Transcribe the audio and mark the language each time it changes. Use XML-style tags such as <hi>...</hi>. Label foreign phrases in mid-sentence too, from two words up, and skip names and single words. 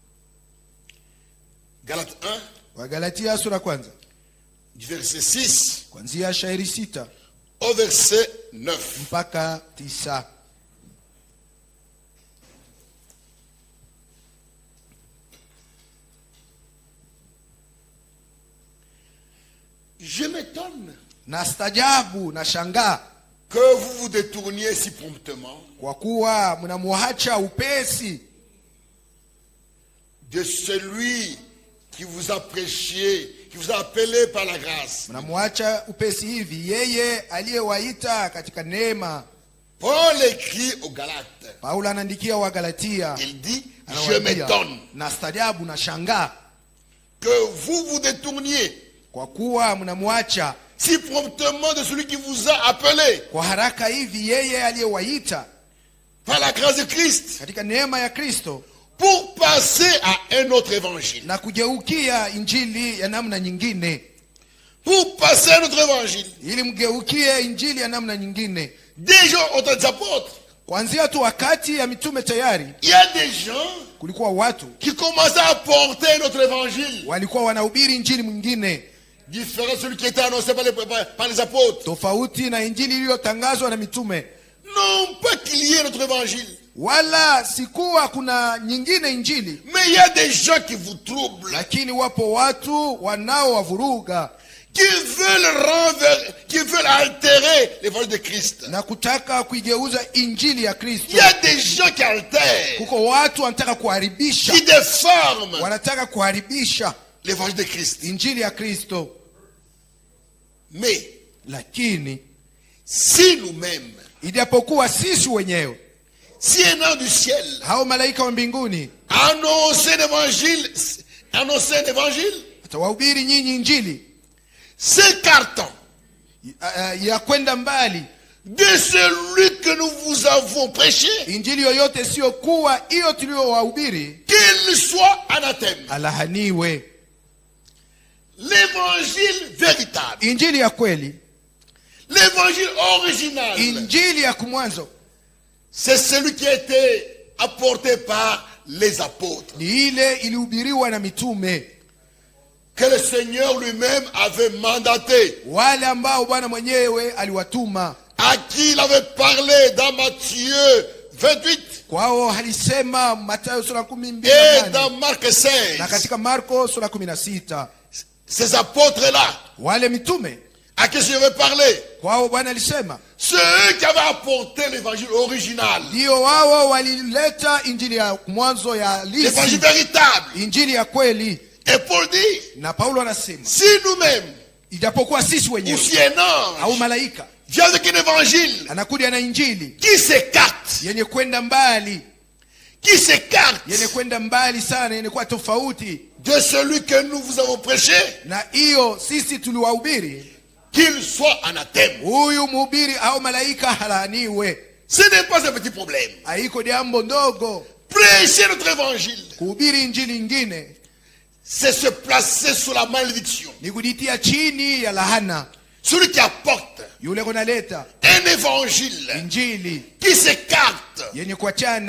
<sw>Wagalatia</sw> <fr>Galates 1,</fr> <sw>Wagalatia sura kwanza</sw> <fr>du verset 6</fr> <sw>kuanzia shairi 6</sw> <fr>au verset 9.</fr> <sw>mpaka 9.</sw> <fr>Je m'étonne</fr> <sw>Na stajabu na shangaa</sw> <fr>que vous vous détourniez si promptement</fr> <sw>kwa kuwa mnamuacha upesi</sw> <fr>de celui qui vous a prêché, qui vous a appelé par la grâce.</fr> <sw>mnamuacha upesi hivi yeye aliyewaita katika neema.</sw> <fr>Paul écrit aux Galates.</fr> <sw>Paulo anaandikia Wagalatia,</sw> <fr>Il dit, je</fr> <sw>anawaambia,</sw> <fr>m'étonne</fr> <sw>na stajabu na shangaa</sw> <fr>que vous vous détourniez</fr> <sw>kwa kuwa mnamuacha</sw> <fr>si promptement de celui qui vous a appelé</fr> <sw>kwa haraka hivi yeye aliyewaita</sw> <fr>par la grâce de Christ</fr> <sw>katika neema ya Kristo</sw> <fr>pour passer à un autre évangile.</fr> <sw>na kugeukia injili ya namna nyingine.</sw> <fr>Pour passer à un autre évangile.</fr> <sw>Ili mgeukie injili ya namna nyingine.</sw> <fr>Déjà au temps des apôtres,</fr> <sw>Kuanzia tu wakati ya mitume tayari</sw> <fr>il y a des gens</fr> <sw>kulikuwa watu</sw> <fr>qui commençaient à porter un autre évangile,</fr> <sw>walikuwa wanahubiri injili mwingine</sw> <fr>différent de celui qui était annoncé par les apôtres.</fr> <sw>tofauti na injili iliyotangazwa na mitume.</sw> <fr>Non pas qu'il y ait un autre évangile,</fr> <sw>Wala sikuwa kuna nyingine injili,</sw> <fr>mais il y a des gens qui vous troublent,</fr> <sw>lakini wapo watu wanaowavuruga</sw> <fr>qui veulent altérer l'évangile de Christ.</fr> <sw>na kutaka kuigeuza injili ya</sw> <fr>Il</fr> <sw>Kristo.</sw> <fr>y a des gens qui altèrent,</fr> <sw>Kuko watu wanataka kuharibisha,</sw> <fr>qui déforment</fr> <sw>wanataka kuharibisha</sw> <fr>l'évangile de Christ.</fr> <sw>injili ya Kristo.</sw> <fr>Mais</fr> <sw>Lakini</sw> <fr>si nous-mêmes,</fr> <sw>ijapokuwa sisi wenyewe</sw> <fr>si un ange du ciel</fr> <sw>hao malaika wa mbinguni</sw> <fr>annonce un évangile,</fr> <sw>atawahubiri nyinyi injili</sw> <fr>s'écartant</fr> <sw>ya kwenda mbali,</sw> <fr>de celui que nous vous avons prêché,</fr> <sw>injili yoyote sio kuwa hiyo tuliyowahubiri,</sw> <fr>qu'il soit anathème.</fr> <sw>alahaniwe.</sw> <fr>L'évangile véritable,</fr> <sw>Injili ya kweli,</sw> <fr>l'évangile original,</fr> <sw>injili ya kumwanzo</sw> <fr>c'est celui qui a été apporté par les apôtres,</fr> <sw>ni ile ilihubiriwa na mitume,</sw> <fr>que le Seigneur lui-même avait mandaté,</fr> <sw>wale ambao Bwana mwenyewe aliwatuma.</sw> <fr>à qui il avait parlé dans Matthieu 28</fr> <sw>Kwao alisema Mathayo sura</sw> <fr>et 12 dans Marc 16.</fr> <sw>na katika Marko sura 16.</sw> <fr>Ces apôtres-là,</fr> <sw>Wale mitume</sw> <fr>à qui je vais parler,</fr> <sw>kwao Bwana alisema</sw> <fr>ceux qui avaient apporté l'évangile original,</fr> <sw>ndio wao walileta injili ya mwanzo ya</sw> <fr>l'évangile</fr> <sw>halisi,</sw> <fr>véritable.</fr> <sw>injili ya kweli.</sw> <fr>Et Paul dit,</fr> <sw>Na Paulo anasema</sw> <fr>si nous-mêmes,</fr> <sw>ijapokuwa sisi</sw> <fr>ou</fr> <sw>wenyewe</sw> <fr>si un</fr> <sw>au</sw> <fr>ange</fr> <sw>malaika</sw> <fr>vient avec un évangile</fr> <sw>anakuja na injili</sw> <fr>qui s'écarte,</fr> <sw>yenye kwenda mbali, yenye</sw> <fr>qui</fr> <sw>kwenda mbali sana, yenye kuwa tofauti</sw> <fr>de celui que nous vous avons prêché,</fr> <sw>na hiyo sisi tuliwahubiri,</sw> <fr>qu'il soit anathème.</fr> <sw>huyu mhubiri au malaika halaaniwe.</sw> <fr>Ce n'est pas un petit problème.</fr> <sw>Haiko jambo ndogo.</sw> <fr>Prêcher notre évangile,</fr> <sw>Kuhubiri injili ingine</sw> <fr>c'est se placer sous la malédiction.</fr> <sw>ni kujitia chini ya lahana.</sw> <fr>Celui qui apporte</fr> <sw>Yule kunaleta</sw> <fr>un évangile</fr> <sw>injili</sw> <fr>qui s'écarte</fr> <sw>yenye kuachana</sw>